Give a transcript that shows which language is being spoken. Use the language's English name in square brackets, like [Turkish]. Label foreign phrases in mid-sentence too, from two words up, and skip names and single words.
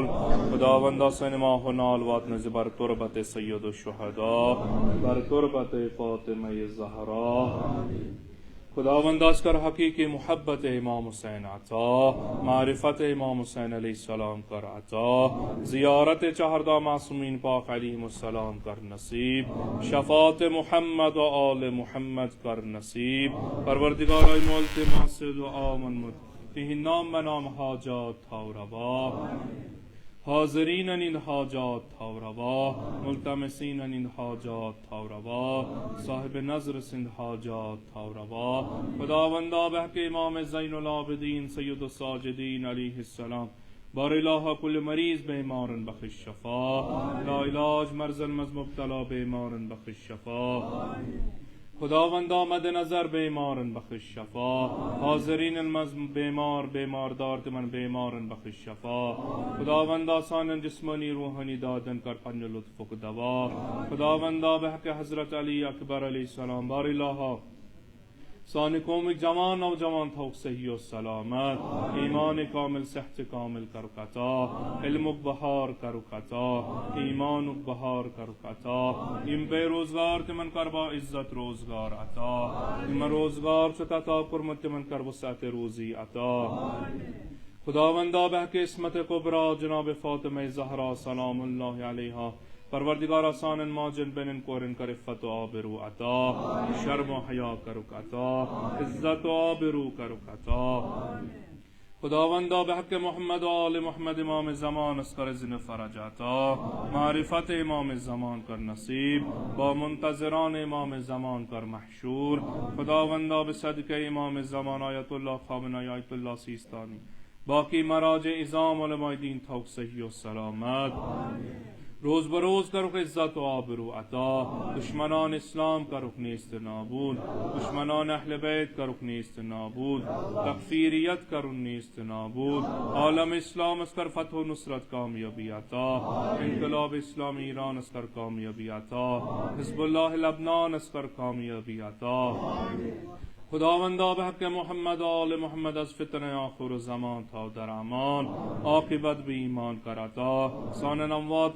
[Kashmiri] Khudavanda sani mahonal vat nazbar turbat seyyid şuhada. Bar turbat Fatıma Zahra. खुदावंद आज कर हकीकी मोहब्बत इमाम हुसैन अता, मारिफत इमाम हुसैन अलैहिस्सलाम कर अता, ज़ियारत चहरदा मासूमीन पाक अलैहिमुस्सलाम कर नसीब, शफात मुहम्मद व आल मुहम्मद कर नसीब, परवरदिगार मोल्ते मासिद व आमन मुत नाम बनाम हाजात था रवा, हाज़रीन इन हाजात था रवा, मुल्तमसीन इन हाजात था रवा, साहिब नज़र सिंध हाजात था रवा, खुदावंदा बहके इमाम ज़ैनुल आबिदीन सैयदुस साजिदीन अलैहिस्सलाम बारिलाहा कुल मरीज बेमारन बख्श शफा, ला इलाज मर्जन मज मुब्तला बेमारन बख्श शफा, खुदावंदा मद नजर बेमारन बख्श शफा, हाज़रीन मज बेमार दार तिमन बेमारन बख्श शफा, खुदावंदा सानन जिस्मानी रूहानी दादन कर पन्य लुत्फुक दवा, खुदावंदा बहके हजरत अली अकबर अलैहिस्सलाम बारिलाहा सान कौम जवान नौजवान था सही सलामत, ईमान कामिल सेहत कामिल करकता, इल्म बहार करकता, ईमान बहार करकता, इम बेरोजगार तिमन करबा इज्जत रोजगार अता, इम रोजगार चता कुरमत तिमन कर वसअत रोजी अता, खुदावंदा बहके इस्मत कुबरा जनाब फातिमा ज़हरा सलामुल्लाह अलैहा परवरदिगार आसानन माजन बेनन कोरन कर इफ़्फ़त व आबरू अता, शर्म व हया करुक अता, इज्जत व आबरू करुक अता, खुदावंदा बहक मोहम्मद व आल मोहम्मद इमाम ज़मान अस्कर ज़िन फरज अता, मारिफत इमाम ज़मान कर नसीब, बा मुंतज़िरान इमाम ज़मान कर महशूर, खुदावंदा बसदक़े इमाम ज़मान आयतुल्लाह ख़ामिना आयतुल्लाह सीस्तानी बाकी मराज इज़ाम उलमाए दीन था सही व सलामत, रोज बरोज करुक इज्जत व आबरू अता, दुश्मनान इस्लाम करुक नेस्त नाबूद, दुश्मनान अहले बैत करुक नेस्त नाबूद, तकफीरियत करुन नेस्त नाबूद, आलम इस्लाम अस्कर फतह नुसरत कामयाबी अता, इनकलाब इस्लाम ईरान अस्कर कामयाबी अता, हिज़्बुल्लाह लबनान अस्कर कामयाबी अता, खुदावंदा बहक मोहम्मद आल मोहम्मद अज फितने आखिर ज़मान था दर अमान, आक़िबत भी ईमान कराता, सानन अमवात